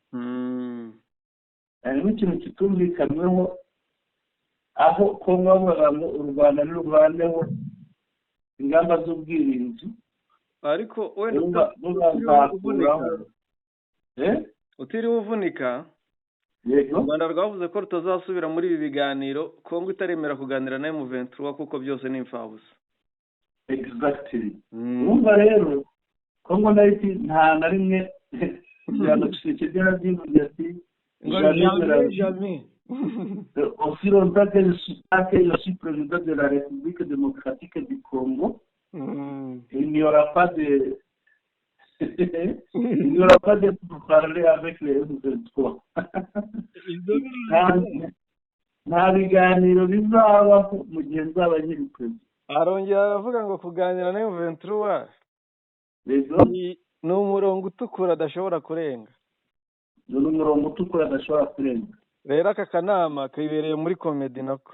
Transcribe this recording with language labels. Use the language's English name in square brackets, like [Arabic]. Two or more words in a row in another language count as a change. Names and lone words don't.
[Kinyarwanda] Harimo ikintu kitumvikanweho, aho Kongo bavuga ngo u Rwanda n'urwaneho ingamba z'ubwirinzi, ariko wenda utiriwe uvunika. Yego, u Rwanda rwavuze ko rutazasubira muri ibi biganiro Kongo itaremera kuganira na M23 kuko byose ni imfabusa. [English] Exactly. [Kinyarwanda] Urumva rero Kongo nayo nta na rimwe yanacikije n'abyivugira ati jamais. [French] Aussi longtemps que je suis président de la République démocratique du Congo, il n'y aura pas de parler avec les M23. [Kinyarwanda] Nta biganiro bizabaho mu gihe nzaba nkiri perezida. Arongera aravuga ngo kuganira na M23 ni umurongo utukura adashobora kurenga. Ni umurongo utukura adashobora kurenga. Rero aka kanama kibereye muri komedi nako.